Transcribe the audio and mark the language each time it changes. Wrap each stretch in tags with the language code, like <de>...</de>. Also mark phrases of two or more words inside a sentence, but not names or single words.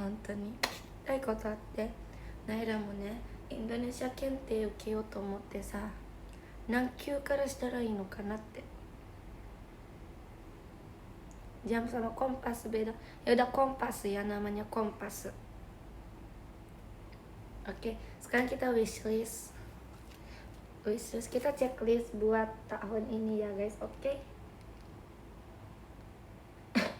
<ja>本当に聞きたいことあって、ナイラもねインドネシア検定受けようと思ってさ、何級からしたらいいのかなって。</ja> <id>Jam sama kompas beda. Ya udah kompas ya, namanya kompas. Oke, sekarang kita wishlist. Kita checklist buat tahun ini ya guys.</id>